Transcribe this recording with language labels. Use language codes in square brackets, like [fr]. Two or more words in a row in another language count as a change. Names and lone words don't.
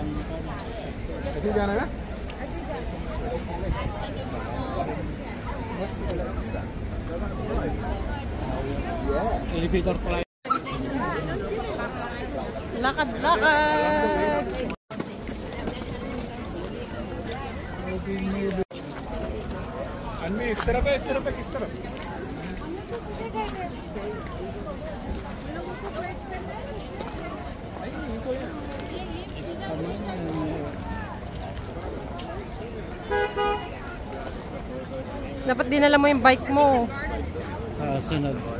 [tl] Kasi gana na? Elevator pala. Lakad-lakad! [hi] अन्वी इस तरफ है, किस तरफ? [tl] Dapat dinala mo yung bike mo. Sunod.